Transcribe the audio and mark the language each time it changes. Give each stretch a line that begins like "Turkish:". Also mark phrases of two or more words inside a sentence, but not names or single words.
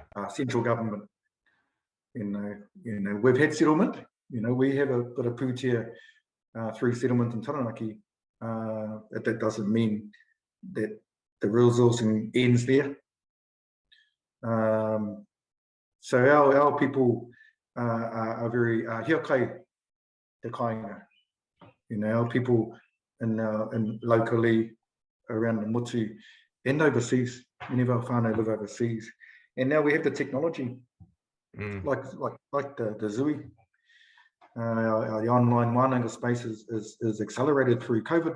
English: Central government, we've had settlement. We have a bit of pūtea through settlement in Taranaki. That doesn't mean that the resourcing ends there. So our people are very
Māori: hiakai te kāinga.
English: Our people in locally around the motu and overseas. Many of our whānau live overseas, and now we have the technology, like the Zui. The online wānanga space is accelerated through COVID.